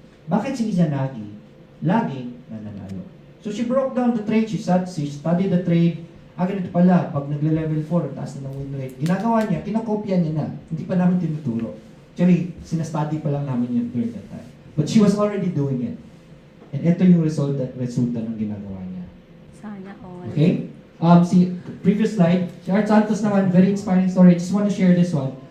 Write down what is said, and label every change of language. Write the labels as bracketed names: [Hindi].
[Filipino] Bakit si Izanagi laging nananalo? [English] So she broke down the trade, she studied the trade. [Filipino] Ganito pala, pag nagle-level 4, taas na ng win rate. Ginagawa niya, kinakopya niya na. Hindi pa namin tinuturo. Actually, sinastudy pa lang namin yun [English] during that time. But she was already doing it. [Filipino] And ito yung resulta ng ginagawa niya. Sana all. [English] Okay? Si previous slide, si Art Santos naman, very inspiring story. I just want to share this one.